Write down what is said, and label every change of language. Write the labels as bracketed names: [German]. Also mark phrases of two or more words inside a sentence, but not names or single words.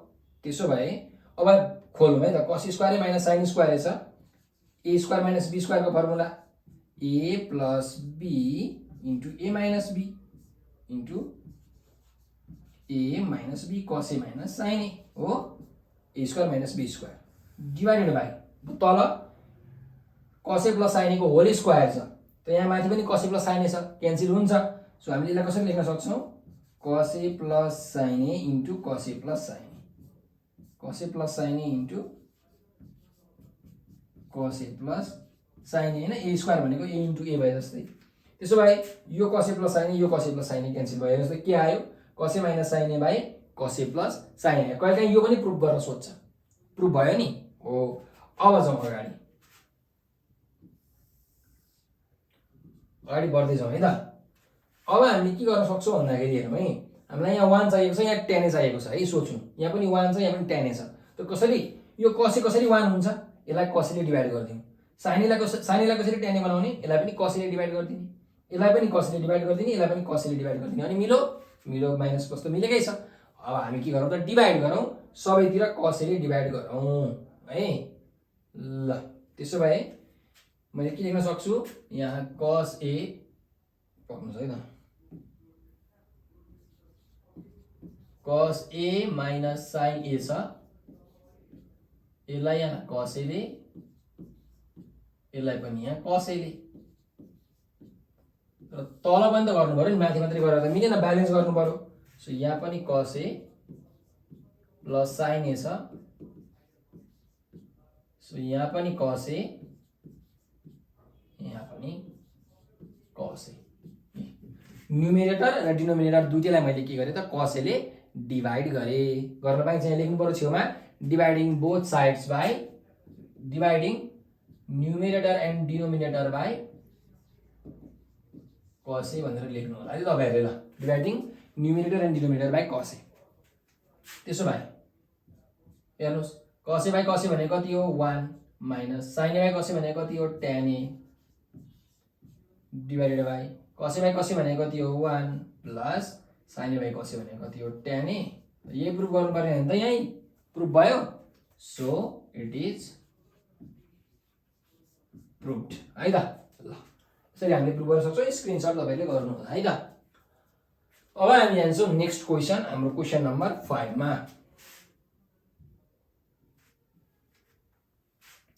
[Nepali] त्यसो भए अब खोलौं है त [English] cos square minus sin square [Nepali] छ [English] a square minus b square [Nepali] को फर्मुला [English] a plus b into a minus b into a minus b cos a minus sin a [Nepali] हो [English] a square minus b square divided by [Nepali] तल [English] cos a plus sin a [Nepali] को [English] whole square [Nepali] छ। त यहाँ माथि पनि [English] cos a plus sin a [Nepali] छ क्यान्सल हुन्छ। सो हामीले यसलाई कसरी लेख्न सक्छौं [English] cos a plus sin a into cos a plus sin a cos a plus sin a into cos a plus sin a [Nepali] हैन [English] a square [Nepali] भनेको [English] a into a [Nepali] भए जस्तै। त्यसो भए यो [English] cos a plus sin a [Nepali] यो [English] cos a plus sin a [Nepali] क्यान्सल भयो जस्तै के आयो [English] cos a minus sin a by cos a plus sin a. [Nepali] कहिलेकाहीँ यो पनि प्रुफ गर्न सोध्छ प्रुफ भयो नि हो। अब जाउँ अगाडि बढ्दै जाउँ है त। अब हामीले के गर्न सक्छौं भन्दाखेरि हेरौँ है हामीलाई यहाँ 1 चाहिएको छ यहाँ tan a चाहिएको छ है। सोच्नु यहाँ पनि 1 छ यहाँ पनि tan a छ। त कसरी यो cos a कसरी 1 हुन्छ यसलाई cos a ले डिवाइड गर्दियौ। sin a लाई कसरी tan a बनाउने यसलाई पनि cos a ले डिवाइड गर्दिने यसलाई पनि cos a ले डिवाइड गर्दिने यसलाई पनि cos a ले डिवाइड गर्दिने अनि मिलो माइनस कस्तो मिलेकै छ। अब हामी के गरौँ त डिवाइड गरौँ सबैतिर cos a ले डिवाइड गरौँ है ल। त्यसो भए मैले के लेख्न सक्छु यहाँ cos a पक्नु छ है त [English] cos a minus sin a [Nepali] छ यसलाई यहाँ cos a ले यसलाई पनि यहाँ cos a ले। र तल पनि त गर्नु पर्यो नि माथि मात्रै गरेर त मिलेन ब्यालेन्स गर्नु पर्यो। सो यहाँ पनि [English] cos a plus sin a [Nepali] छ। सो यहाँ पनि cos a यहाँ पनि cos a। न्युमेरेटर र डिनोमिनेटर दुईटैलाई मैले के गरे त cos a ले डिवाइड गरे। गर्न पाइन्छ यहाँ लेख्नु पर्यो छेउमा [English] dividing both sides by dividing numerator and denominator by cos a [Nepali] भनेर लेख्नु होला है तपाईहरुले ल [English] dividing numerator and denominator by cos a. [Nepali] त्यसो भए हेर्नुस् [English] cos a by cos a [Nepali] भनेको कति हो [English] 1 minus sin a by cos a [Nepali] भनेको कति हो [English] tan a divided by cos a by cos a [Nepali] भनेको कति हो [English] 1 plus sin a by cos a [Nepali] भनेको कति हो tan a। यही प्रुफ गर्नु पर्ने हैन त यही प्रुफ भयो। [English] so it is proved [Nepali] है त ल। यसरी हामीले प्रुफ गर्न सक्छौं स्क्रिनशट तपाईले गर्नु होला है त। अब हामी जान्छौं [English] next question [Nepali] हाम्रो [English] question number [Nepali] 5 मा।